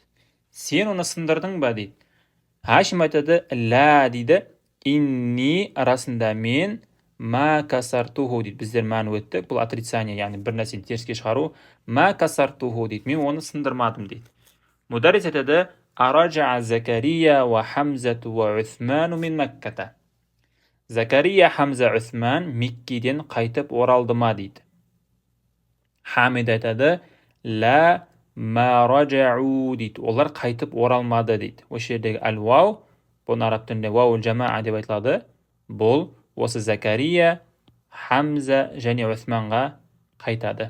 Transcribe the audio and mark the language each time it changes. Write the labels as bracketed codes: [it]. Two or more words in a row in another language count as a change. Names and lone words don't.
[kk] Сен оны сындырдың ба дейді. Хашим айтады: "Ла" дейді. "Инни" арасында мен [ar] ما كسرته [kk] дейді. Біздер мәні өттік. Бұл отрицание, яғни бір нәрсені теріске шығару. [ar] ما كسرته дейді. [kk] Мен оны сындырмадым дейді. Мударрис айтады: [ar] "أرجع زكريا وحمزة وعثمان من مكة." [kk] Закария, Хамза, Усман Меккеден қайтып оралды ма дейді. Хамид айтады: [ar] "لا ما رجعوا" [kk] дейді. Олар қайтып оралмады дейді. Осы жердегі әл-вау, бұны араб тілінде [ar] واو الجماعة [kk] деп айтылады. Бұл осы Закария, Хамза және Усманға қайтады.